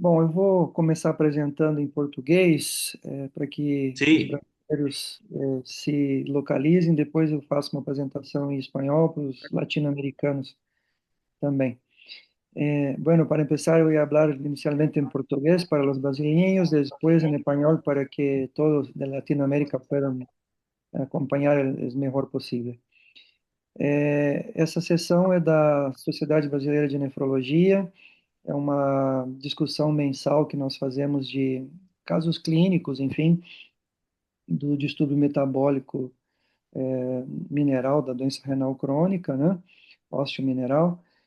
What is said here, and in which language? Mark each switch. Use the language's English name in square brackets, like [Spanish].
[Portuguese] Bom, eu vou começar apresentando em português, para que os [Spanish] Sí, [Portuguese] brasileiros se localizem. Depois eu faço uma apresentação em espanhol para os latino-americanos também. [Spanish] Bueno, para empezar, voy a hablar inicialmente en portugués para los brasileños, después en español para que todos de Latinoamérica puedan [Portuguese] acompanhar o [Spanish] mejor possível. [Portuguese] Essa sessão é da Sociedade Brasileira de Nefrologia. É uma discussão mensal que nós fazemos de casos clínicos, enfim, do distúrbio metabólico mineral da doença renal crônica, né? Osteomineral.